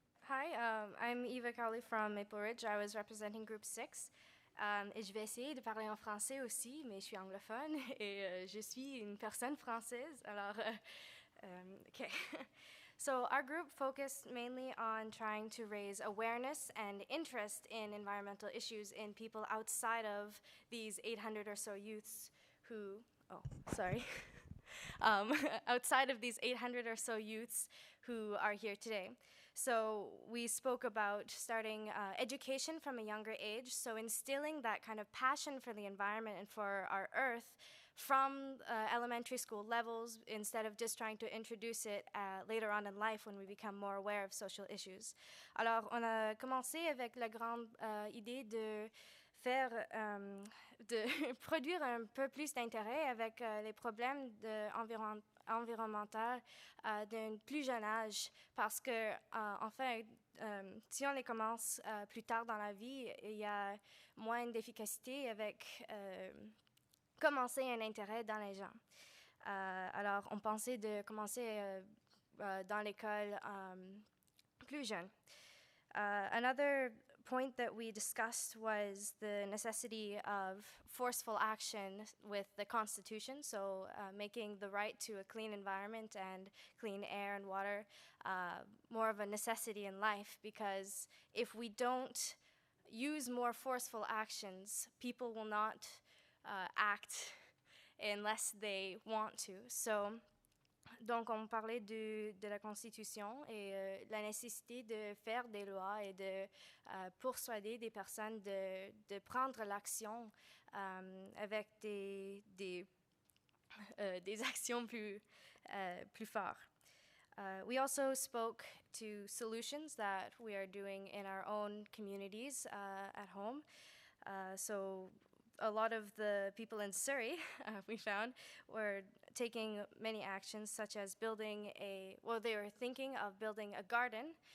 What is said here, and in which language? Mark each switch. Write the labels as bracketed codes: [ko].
[en] Hi, I'm Eva Cowley from Maple Ridge. I was representing Group 6. [fr] Et je vais essayer de parler en français aussi, mais je suis anglophone et je suis une personne française. Alors, okay. [en] So our group focused mainly on trying to raise awareness and interest in environmental issues in people outside of these 800 or so youths outside of these 800 or so youths who are here today. So we spoke about starting education from a younger age, so instilling that kind of passion for the environment and for our Earth from elementary school levels instead of just trying to introduce it later on in life when we become more aware of social issues. [fr] Alors, on a commencé avec la grande idée de faire, de produire un peu plus d'intérêt avec les problèmes environnementaux d'un plus jeune âge parce que, enfin, si on les commence plus tard dans la vie, il y a moins d'efficacité avec commencer un intérêt dans les gens. Alors, on pensait de commencer dans l'école plus jeune. [en] Another point that we discussed was the necessity of forceful action with the Constitution, so making the right to a clean environment and clean air and water more of a necessity in life, because if we don't use more forceful actions, people will not act unless they want to. [fr] So, donc, on parlait de la Constitution et la nécessité de faire des lois et de persuader des personnes de prendre l'action avec des actions plus fortes. [en] We also spoke to solutions that we are doing in our own communities at home. So a lot of the people in Surrey, we found, were taking many actions, such as they were thinking of building a garden